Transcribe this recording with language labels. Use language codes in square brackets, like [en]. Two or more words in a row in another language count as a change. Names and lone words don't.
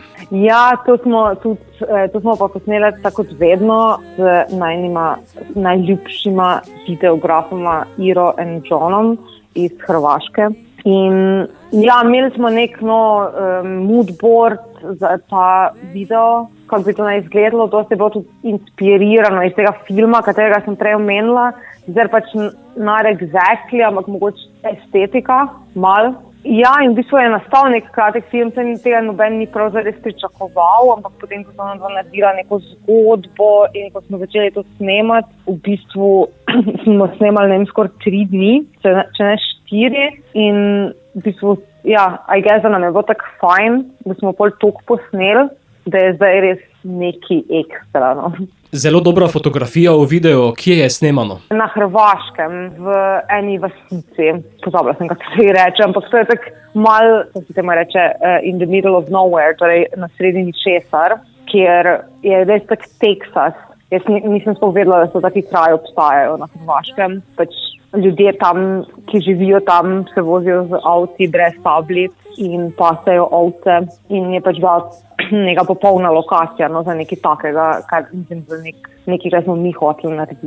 [sl] Ja, to smo pa posneli tako kot vedno z najljubšima videografoma Iro in Johnom iz Hrvaške. In ja, imeli smo nek moodboard za ta video, kako bi to naj izgledalo. Dosti je bilo tudi inspirirano iz tega filma, katerega sem prej omenila. Zdaj pač [en] not exactly, [sl] ampak mogoče estetika, malo. Ja, in v bistvu je nastal nek kratek film, se tega noben ni prav zares pričakoval, ampak potem, ko smo naredila neko zgodbo in ko smo začeli to snemati, v bistvu smo snemali skoraj 3 dni, če ne 4. In v bistvu, ja, [en] I guess, [sl] da nam je bilo tako fajn, da smo pol toliko posneli, da je zdaj res neki ekstra. Zelo dobra fotografija v videu, kje je snemano? Na Hrvaškem, v eni vasici. Pozabila sem, kako se ji reče, ampak to je tako malo, kako se temu reče, [en] in the middle of nowhere, [sl] torej na sredi ničesar, kjer je res tak Teksas. Jaz nisem sploh vedela, da so taki kraji obstajajo na Hrvaškem. Pač ljudje tam, ki živijo tam, se vozijo z avti brez tablic in pasejo ovce. In je pač bila neka popolna lokacija za nekaj takega, kar mislim, za nekaj, kar smo mi hoteli narediti.